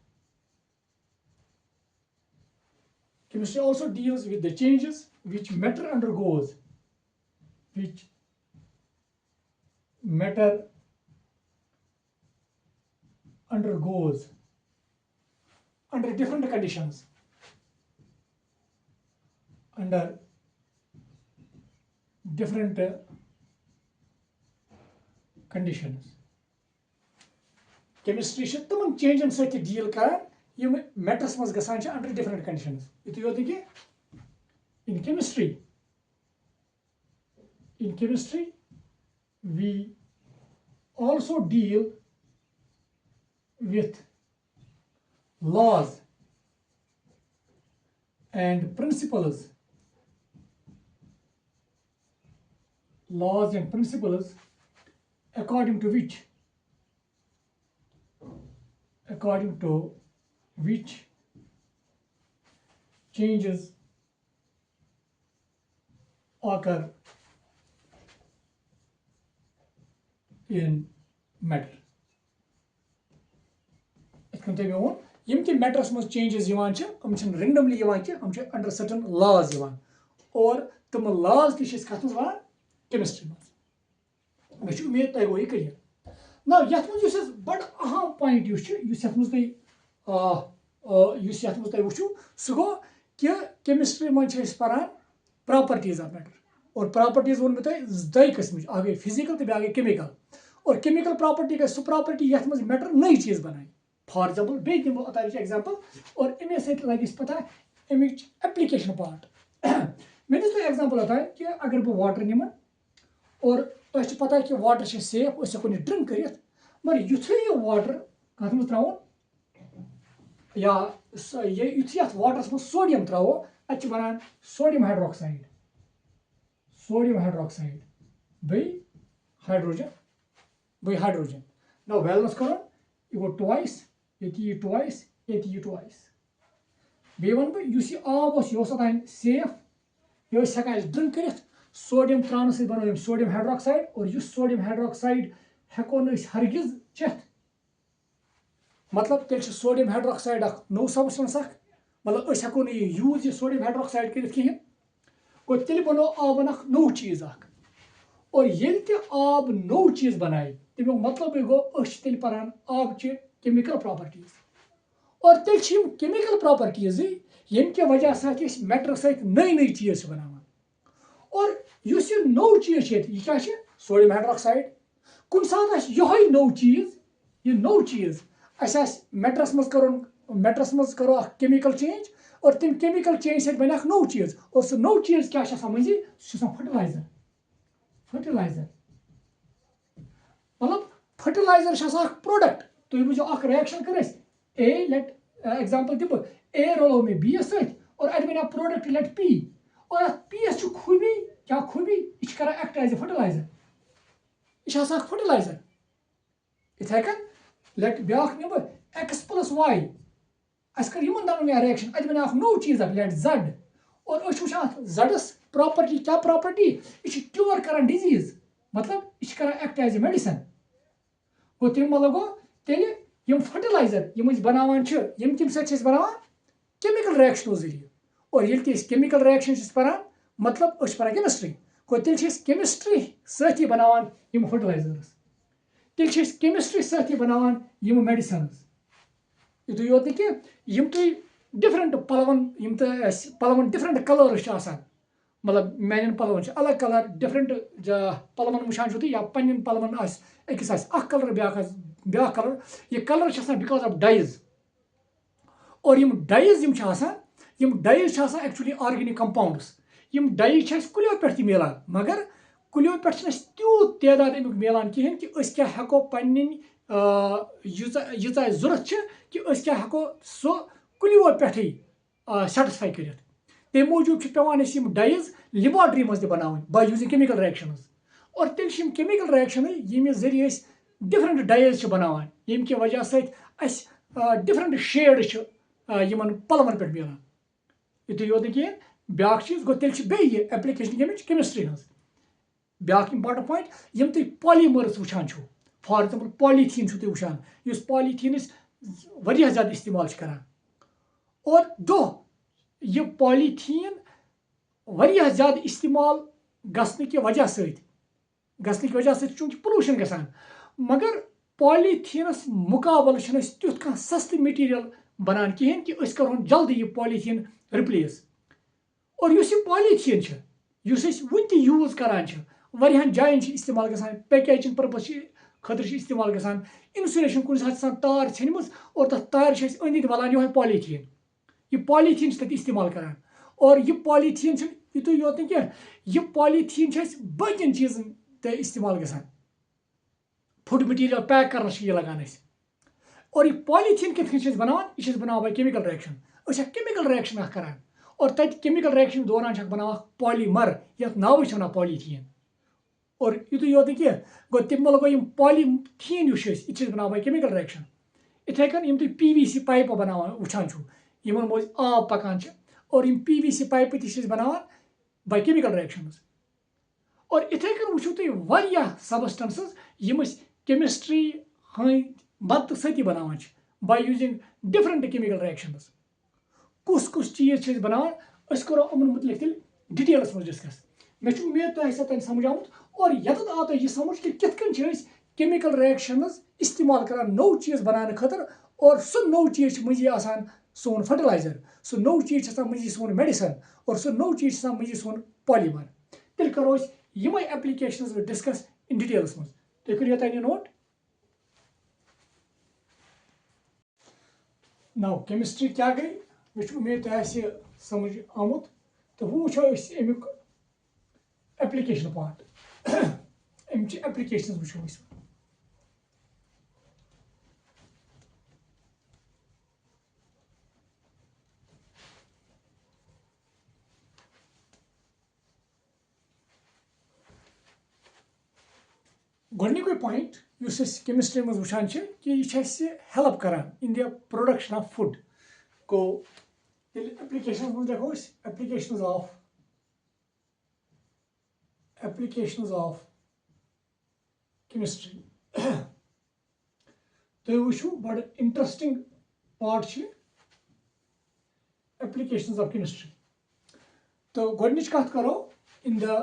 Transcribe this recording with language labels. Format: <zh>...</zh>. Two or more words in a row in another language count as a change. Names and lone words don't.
<en>Chemistry also deals with the changes which matter undergoes, under different conditions. Chemistry is</en> <ks>तमन चेंजन सत डील करान यम मैटर्स मज गसान</ks> <en>under different conditions</en> <ks>युत योत कि in</ks> <en>chemistry we also deal with laws and principles according to which changes occur in matter.</en> <ks>यम कि मैटरस मज</ks> <en>changes randomly under certain laws</en> <ks>और तम लॉज कत वन केमिस्ट्री मे उम्मीद तुम गो यह क्लियर ना यथ मज बड़ अहम पॉइंट वो सह गो कि केमिस्ट्री मज पारान</ks> <en>properties of matter</en> <ks>और प्रॉपर्टीज वो दई किस्म अ गई फिजिकल तो गई केमिकल और</ks> <en>chemical property</en> <ks>गई सह प्रॉपर्टी यथ मज मैटर नई चीज बनाई</ks> <en>for example</en> <ks>बे दिमो अत एग्जाम्पल और अमे सगे पता अमिच</ks> <en>application part</en> <ks>मे दिस तुम एग्जाम्पल अतान कि अगर बह वाटर निम और तुम पता कि वाटर सेफ हेको ड्रिंक कर मगर युथे यह वाटर कत मज त्रो या युथ ये वाटरस मज सोडियम त्रो अत बनान</ks> <en>sodium hydroxide</en> <ks>बे हाइड्रोजन ना बैलेंस करो यह गो ट्वाइस ये ट्वाइस बे वन बह आब यह सेफ यह हेकान ड्रिंक कर सोडियम त्रान सो बनो</ks> <en>sodium hydroxide</en> <ks>और इस</ks> <en>sodium hydroxide</en> <ks>हेको हरगिज चेत मतलब तेल</ks> <en>sodium hydroxide</en> <ks>नो सबस्टेंस मतलब हेको यूज यह</ks> <en>sodium hydroxide</en> <ks>कर कहें गो तेल बनो आबन नो चीज और ये आब नो चीज बनाए तमिक मतलब गो तेल पारान आब</ks> <en>chemical properties</en> <ks>और तेल</ks> <en>chemical properties</en> <ks>यम के वजह सत मैटर सत नई चीज बनान और इस नो चीज यह क्या</ks> <en>sodium hydroxide</en> <ks>कुन सात यह नो चीज अस मैटरस मज करो</ks> <en>chemical change</en> <ks>और तम</ks> <en>chemical change</en> <ks>सत बन नो चीज और सह नो चीज क्या मजी फर्टिलाइजर मतलब</ks> <en>fertilizer product</en> <ks>तुम बुझो रिएक्शन कर ए लेट एग्जाम्पल दिम ए रोलो मे बी सत और अत बन</ks> <en>product let P</en> <ks>और पी एस खूबी क्या खूबी यह कर</ks> <en>act as a fertilizer</en> <ks>यह फर्टिलाइजर इथे कन लेट ब्या निम</ks> <en>X plus Y</en> <ks>अस कर दोनों रिएक्शन अत बन नो चीज</ks> <en>let Z</en> <ks>और वो जडस प्रॉपर्टी क्या प्रॉपर्टी यह क्योर कर डिजीज मतलब यह कर</ks> <en>act as a medicine</en> <ks>गो तम मतलब गो तेल यम फर्टिलाइजर यम बनावान यम कम सत बनावान</ks> <en>chemical reactions</en> <ks>जरिए और ये</ks> <en>chemical reaction</en> <ks>परान मतलब परान केमिस्ट्री गो तेल केमिस्ट्री सती बनावान यम फर्टिलाइजर्स तेल केमिस्ट्री सती बनावान यम मेडिसिन युतुय योत कि यम तुम डिफरेंट पलवन</ks> <en>different colors</en> <ks>मतलब मान पलवन अलग कलर डिफरेंट पलवन वुचान या पन्न पलवन अकिस कलर ब्या कलर यह</ks> <en>color because of dyes</en> <ks>और यम डाइज यम डाइज</ks> <en>actually organic compounds</en> <ks>यम डाइज कुलियों पे मिलान मगर कुलियों पे तूत तादाद अमुक मिलान कहें कि क्या हेको पन्न यीजा जरूरत कि क्या हेको सो कुलियों पे सेटिस्फाई कर तम मूजूब पेवान डाइज लेबॉर्ट्री मज बनावन</ks> <en>by using chemical reactions</en> <ks>और तेल</ks> <en>chemical reaction</en> <ks>ये जरिए</ks> <en>different dyes</en> <ks>बनावान यम कि वजह सत</ks> <en>different shade</en> <ks>यमन पलवन पे मिलान युतुय योत कहें ब्या चीज गो तेल बे</ks> <en>application chemistry</en> <ks>हज ब्या</ks> <en>important point</en> <ks>यम तुम पॉलीमर्स वुचान</ks> <en>for example polythene</en> <ks>तुम वुचान इस पॉलीथीन वारिया ज़्यादा इस्तेमाल करान और दो ये पॉलीथीन वारिया ज़्यादा इस्तेमाल गसने की वजह से चूंकि पोल्यूशन गसान मगर पॉलीथीनस मुकाबल तुथ कह सस्त मटीरियल बनान कहें कि करोन जल्दी यह पॉलीथीन रिप्लेस और इस पॉलीथीन वन त यूज करान वारियान जायन इस्तेमाल गसान</ks> <en>packaging purpose</en> <ks>खतर इस्तेमाल गसान इंसुलेशन कुछ साथ तार छनम और तथ तार अंद वलान ये पॉलीथीन यह पॉलीथीन तक इस्तेमाल करान और यह पॉलीथीन युतुय योत क्या यह पॉलीथीन बन चीजन इस्तेमाल गसान</ks> <en>food material</en> <ks>पैक कर लगान और यह पॉलीथीन कित बनावान यह बनावान</ks> <en>chemical reaction chemical reaction</en> <ks>करान और तत</ks> <en>chemical reaction</en> <ks>दौरान बनावान पॉलीमर यथ नाव वन पॉलीथीन और युतुय योत क्या गो तम गो पॉलीथीन यह बनावान</ks> <en>chemical reaction</en> <ks>इथे कन तुम</ks> <en>PVC pipe</en> <ks>बनावान वुचान यमन मज आब पकान और PVC पाइप त बनावान</ks> <en>by chemical reactions</en> <ks>और इथे कन वुचो तुम वारिया सबस्टेंसेस यम केमिस्ट्री मदद सती बनावान</ks> <en>by using different chemical reactions</en> <ks>कुस चीज बनावान करो अमन मुतलिक तेल डिटेल्स मज डिस्कस मे उम्मीद तुम समझ आमुत और यत आव तुम यह समझ कि कित</ks> <en>chemical reactions</en> <ks>इस्तेमाल करान नौ चीज बनाने खतर और सो नौ चीज मजी आसान सोन फर्टिलाइजर सो नौ चीज मजी सोन मेडिसिन और सो नौ चीज मजी सोन पॉलीमर तेल करो यम एप्लीकेशन</ks> <en>discuss in details</en> <ks>मज तुम करियो तन नोट</ks> <en>now chemistry</en> <ks>क्या गई मे उम्मीद तुम समझ आमुत तो वो वो अमुक</ks> <en>application part</en> <ks>अमच एप्लीकेशन वो गोडनिकुय पॉइंट केमिस्ट्री मज वुचान कि यह हेल्प करान</ks> <en>in the production of food</en> <ks>गो एप्लीकेशन मज देखो</ks> <en>applications of chemistry</en> <ks>तुम वो बड़</ks> <en>interesting part applications of chemistry</en> <ks>तो गोडनिच कथ करो इन</ks>